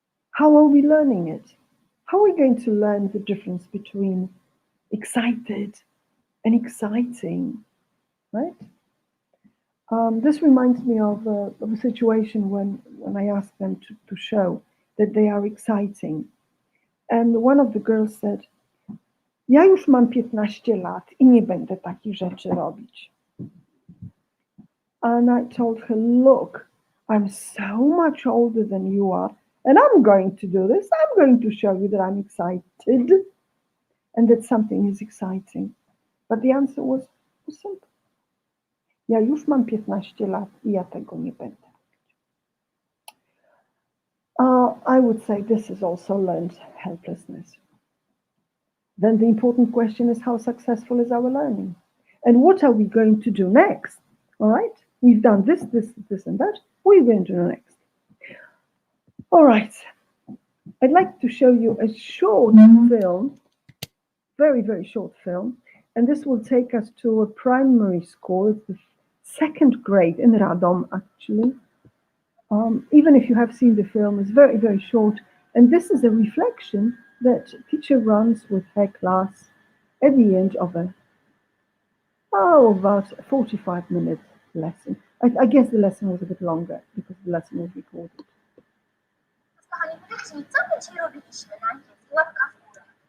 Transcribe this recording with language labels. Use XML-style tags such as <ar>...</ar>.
<en>How are we learning it? How are we going to learn the difference between excited and exciting, right? This reminds me of a situation when I asked them to show that they are exciting. And one of the girls said,</en> <pl>ja już mam 15 lat I nie będę takich rzeczy robić.</pl> <en>And I told her, look, I'm so much older than you are, and I'm going to do this. I'm going to show you that I'm excited and that something is exciting. But the answer was simple.</en> <pl>Ja już mam 15 lat I ja tego nie będę.</pl> <en>I would say this is also learned helplessness. Then the important question is, how successful is our learning? And what are we going to do next? All right, we've done this, and that. What are we going to do next? All right, I'd like to show you a short film, very, very short film. And this will take us to a primary school. It's the second grade in Radom, actually. Even if you have seen the film, it's very, very short. And this is a reflection that teacher runs with her class at the end of about a 45-minute lesson. I guess the lesson was a bit longer because the lesson was recorded.</en> <pl>Kochani, powiedzcie mi, co my dzisiaj robiliśmy na angielskim? Łapka w górę.</pl>